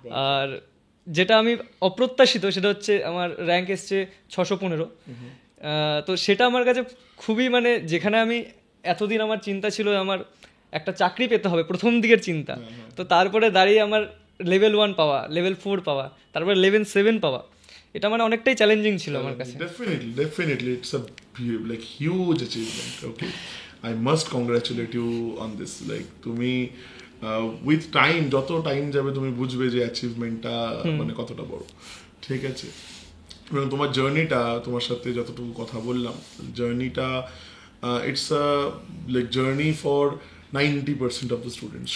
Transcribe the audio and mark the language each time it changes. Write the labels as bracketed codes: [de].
[bn] আর যেটা আমি অপ্রত্যাশিত সেটা হচ্ছে আমার র্যাঙ্ক এসছে 615। তো সেটা আমার কাছে খুবই মানে, যেখানে আমি এতদিন আমার চিন্তা ছিল আমার একটা চাকরি পেতে হবে, প্রথম দিকের চিন্তা, তো তারপরে দাঁড়িয়ে আমার লেভেল 1 পাওয়া, লেভেল 4 পাওয়া, তারপরে লেভেল 7 পাওয়া, এটা মানে অনেকটাই চ্যালেঞ্জিং ছিল আমার কাছে। [en] Definitely it's a like huge achievement. Okay, I must congratulate you on this. [bn] Like তুমি [en] with time, [bn] যত টাইম যাবে তুমি বুঝবে যে অ্যাচিভমেন্টটা মানে কতটা বড়। ঠিক আছে, এবং তোমার জার্নিটা, তোমার সাথে যতটুকু কথা বললাম, জার্নিটা [en] It's a like journey for 90% of the students.